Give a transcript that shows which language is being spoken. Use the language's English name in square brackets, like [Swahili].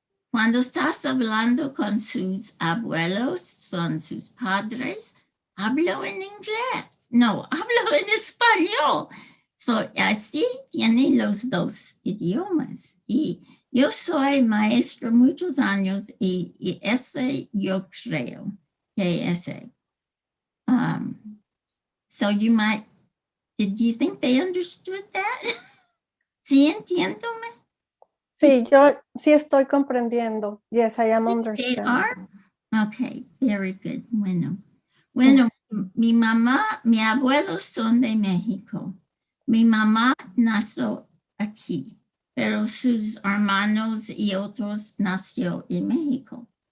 [Spanish] Cuando estás hablando con sus abuelos, con sus padres, hablo en inglés. No, hablo en español. So, así tiene los dos idiomas. Y yo soy maestro muchos años y ese yo creo que ese. [English] So did you think they understood that? [Spanish] ¿Sí entiéndome? Sí, yo sí estoy comprendiendo. [English] Yes, I am They understanding. are? Okay, very good. [Spanish] Bueno, mi mamá, mi abuelo son de México. Mi mamá nació aquí, pero sus hermanos y otros nació en México.